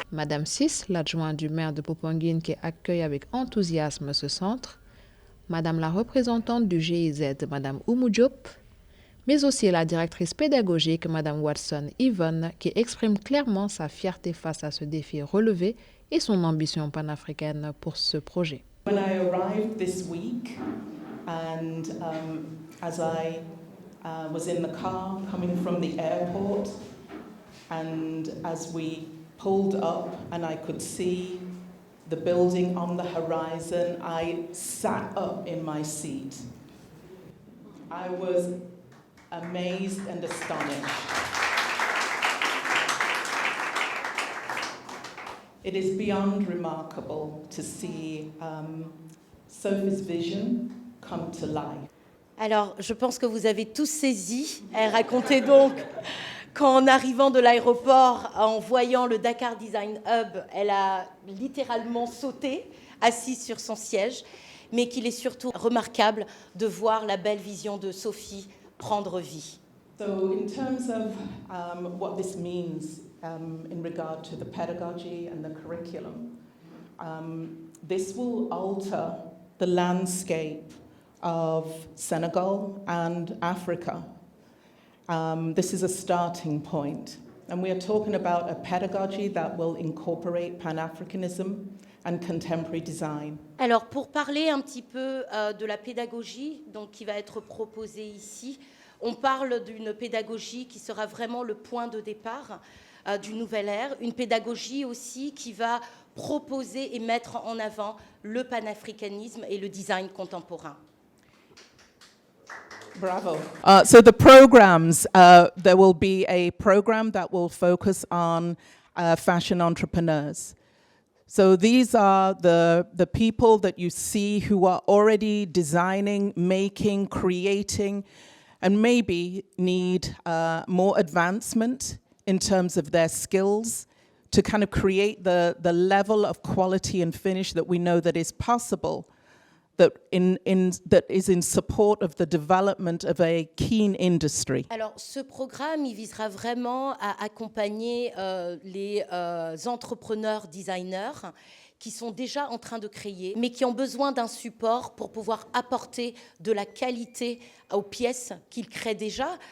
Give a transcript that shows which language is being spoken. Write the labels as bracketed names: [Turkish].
[French] Madame Sis, l'adjointe du maire de Popenguine qui accueille avec enthousiasme ce centre, Madame la représentante du GIZ, Madame Oumou Diop, mais aussi la directrice pédagogique, Madame Watson Yvonne, qui exprime clairement sa fierté face à ce défi relevé et son ambition panafricaine pour ce projet. [English] When I arrived this week, and as I was in the car coming from the airport, and as we pulled up and I could see the building on the horizon, I sat up in my seat. I was amazed and astonished. It is beyond remarkable to see Sophie's vision come to life. [French] Alors, je pense que vous avez tous saisi. Elle racontait donc qu'en arrivant de l'aéroport, en voyant le Dakar Design Hub, elle a littéralement sauté, assise sur son siège, mais qu'il est surtout remarquable de voir la belle vision de Sophie prendre vie. [English] So in terms of what this means in regard to the pedagogy and the curriculum, this will alter the landscape of Senegal and Africa. This is a starting point. And we are talking about a pedagogy that will incorporate Pan-Africanism and contemporary design. [French] Alors, pour parler un petit peu de la pédagogie donc, qui va être proposée ici, On parle d'une pédagogie qui sera vraiment le point de départ d'une nouvelle ère, une pédagogie aussi qui va proposer et mettre en avant le panafricanisme et le design contemporain. Bravo. [English] So the programs, there will be a program that will focus on fashion entrepreneurs. So these are the people that you see who are already designing, making, creating, and maybe need more advancement in terms of their skills to kind of create the level of quality and finish that we know that is possible, that is in support of the development of a keen industry. [French] Alors, ce programme, il visera vraiment à accompagner les entrepreneurs designers qui sont déjà en train de créer, mais qui ont besoin d'un support pour pouvoir apporter de la qualité aux pièces qu'ils créent déjà.